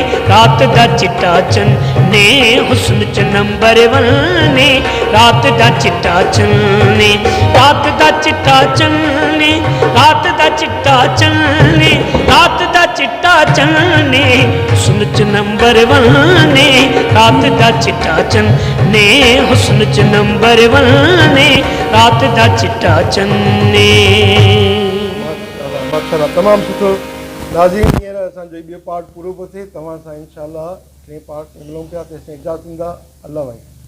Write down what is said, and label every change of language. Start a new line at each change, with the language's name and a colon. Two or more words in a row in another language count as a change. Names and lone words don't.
Punjabi: ਰਾਤ ਦਾ ਚਿੱਟਾ ਚੰਨੇ ਹੁਸਨ ਚ
English: number one
Punjabi: ਰਾਤ ਦਾ ਚਿੱਟਾ ਚੰਨੇ ਰਾਤ ਦਾ ਚਿੱਟਾ ਚੰਨੇ ਰਾਤ ਦਾ ਚਿੱਟਾ ਚੰਨੇ ਰਾਤ ਦਾ ਚਿੱਟਾ ਚੰਨੇ ਹੁਸਨ ਚ
English: number one
Punjabi: ਰਾਤ ਦਾ ਚਿੱਟਾ ਚੰਨੇ ਹੁਸਨ ਚ
English: number one
Punjabi: ਰਾਤ ਦਾ ਚਿੱਟਾ ਚੰਨੇ।
Sindhi: माशाल्लाह तमामु सुठो। नाज़रीन हींअर असांजो ॿियो पार्ट पूरो पियो थिए, तव्हां सां इंशाअल्लाह टे पार्ट में मिलूं पिया, तेसिताईं इजाज़त ॾींदा। अल्लाह वाहे।